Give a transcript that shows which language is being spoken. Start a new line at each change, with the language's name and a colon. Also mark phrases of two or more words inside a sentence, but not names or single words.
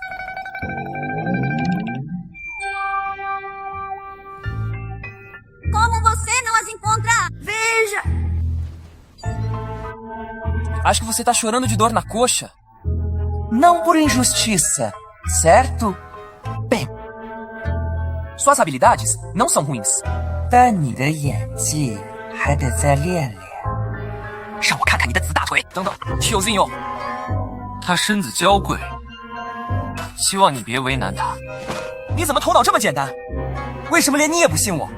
Portuguese: Como você não as encontra? Veja! Acho que você tá chorando de dor na coxa. Não por injustiça, certo? Bem, suas habilidades não são ruins.
Chinese: 但你的演技还得再练练。让我看看你的紫大腿。等等，tiozinho，他身子娇贵，希望你别为难他。你怎么头脑这么简单？为什么连你也不信我？